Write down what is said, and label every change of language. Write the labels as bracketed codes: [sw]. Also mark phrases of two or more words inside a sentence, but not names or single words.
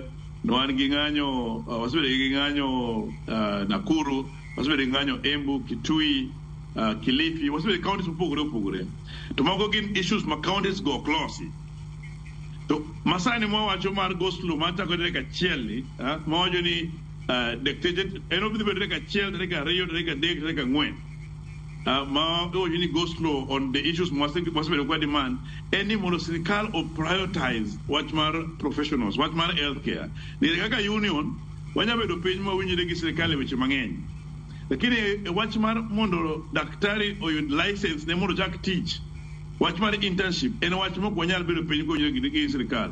[luo] No wan gi ng'anyo wasebedo gi ng'anyo Nakuru, wasebedo gi ng'anyo Embu, Kitui, Kilifi, wasebedo counties opogore. To mago gin issues ma counties go close. To masani mwa wacho mar [en] go slow [luo] mata ko deka chielni, mawacho ni dakteche eno bidhi bedo deka chiel, deka riyo, deka dek, deka ng'wen. [en] Ma you need go slow on the issues [luo] wasebedo kwa [en] demand. [luo] Any mono sirikal o prioritize wach mar professionals, wach mar healthcare. Ni kaka union wanyabedo piny ma winjire gi sirikal e weche mang'eny. Lakini wach mar mondo daktari oyud license ne mondo chak tich, wach mar internship en wach mok wanyal bedo piny konyre gi sirikal.